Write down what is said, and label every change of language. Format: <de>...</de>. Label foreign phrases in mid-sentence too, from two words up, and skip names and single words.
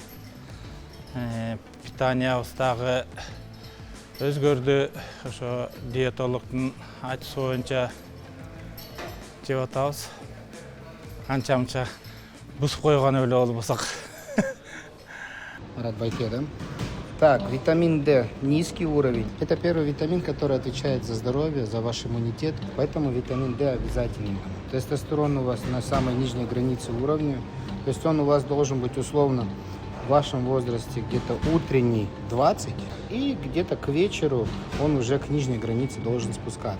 <ky>Питаниябыз дагы өзгөрдү. Ошо диетологдун айтышы боюнча жеп атабыз. Анча-мынча бузуп койгон эле болбосок. Марат байке, да?</ky> <ru>Так, витамин D низкий уровень. Это первый витамин, который отвечает за здоровье, за ваш иммунитет. Поэтому витамин D обязательно. Тестостерон у вас на самой нижней границе уровня. То есть он у вас должен быть условно в вашем возрасте где-то утренний 20, и где-то к вечеру он уже к нижней границе должен спускаться.</ru>